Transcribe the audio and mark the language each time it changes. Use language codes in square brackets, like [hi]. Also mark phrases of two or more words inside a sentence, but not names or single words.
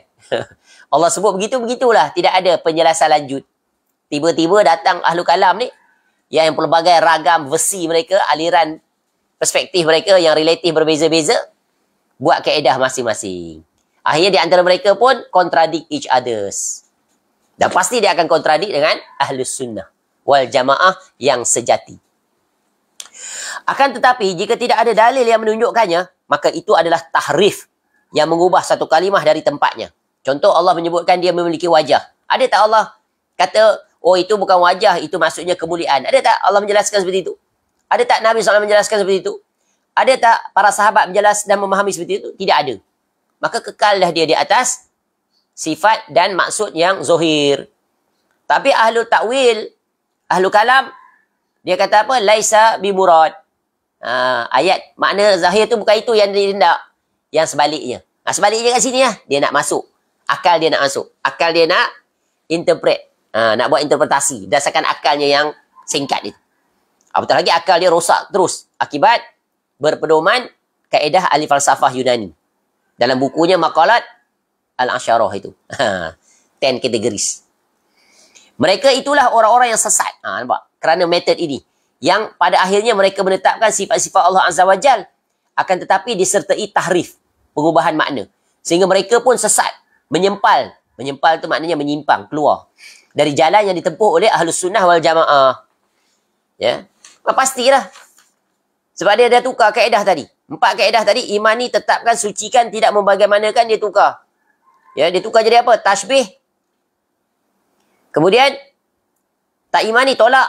[ms] Allah sebut begitu, begitulah. Tidak ada penjelasan lanjut. Tiba-tiba datang [ar] أهل الكلام [ms] ni, yang pelbagai ragam versi mereka, aliran perspektif mereka yang relatif berbeza-beza, buat kaedah masing-masing. Akhirnya di antara mereka pun [en] contradict each others. [ms] Dan pasti dia akan kontradik dengan Ahlus Sunnah wal Jamaah yang sejati. Akan tetapi, jika tidak ada dalil yang menunjukkannya, maka itu adalah tahrif yang mengubah satu kalimah dari tempatnya. Contoh, Allah menyebutkan dia memiliki wajah. Ada tak Allah kata, oh itu bukan wajah, itu maksudnya kemuliaan? Ada tak Allah menjelaskan seperti itu? Ada tak Nabi SAW menjelaskan seperti itu? Ada tak para sahabat menjelaskan dan memahami seperti itu? Tidak ada. Maka kekallah dia di atas sifat dan maksud yang zohir. Tapi [ar] أهل التأويل, أهل الكلام, [ms] dia kata apa? [ar] ليس بمراد. [ms] Ayat makna zahir tu bukan itu yang dihendak. Yang sebaliknya. Sebaliknya kat sini lah. Dia nak masuk. Akal dia nak masuk. Akal dia nak interpret. Nak buat interpretasi. Berdasarkan akalnya yang singkat itu. Betul lagi akal dia rosak terus. Akibat berpedoman kaedah ahli falsafah Yunani. Dalam bukunya Maqalat Al-Asyarah itu. 10 categories. Mereka itulah orang-orang yang sesat. Nampak? Kerana metod ini. Yang pada akhirnya mereka menetapkan sifat-sifat Allah [ar] عز وجل. [ms] Akan tetapi disertai tahrif. Pengubahan makna. Sehingga mereka pun sesat. Menyempal. Menyempal itu maknanya menyimpang. Keluar. Dari jalan yang ditempuh oleh Ahlus Sunnah wal Jamaah. Ya. Pastilah. Sebab dia dah tukar kaedah tadi. 4 kaedah tadi. Iman ni tetapkan, sucikan, tidak membagaimanakan, dia tukar. Ya, dia tukar jadi apa? Tashbih. Kemudian, tak imani, tolak.